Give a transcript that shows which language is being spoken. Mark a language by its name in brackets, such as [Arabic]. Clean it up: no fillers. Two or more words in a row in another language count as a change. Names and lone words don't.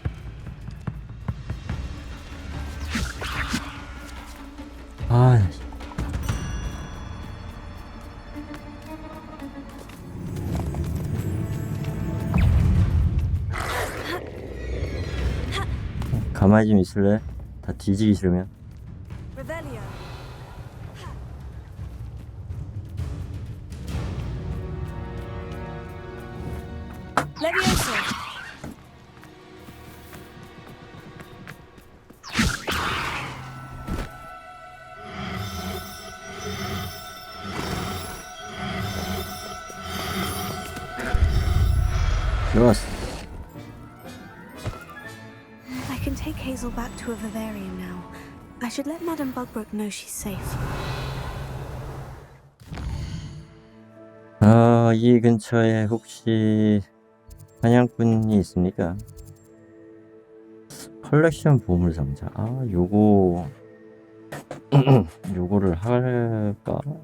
[Korean] 아, 가만히 좀 있을래? 다 뒤지기 싫으면. Revelio. Leviosa. 좋았어. [English] I can take Hazel back to a vivarium now. I should let Madame Bugbrook know she's safe. [Korean] 이 근처에 혹시 사냥꾼이 있습니까? 컬렉션 보물 상자. 요거를 할까?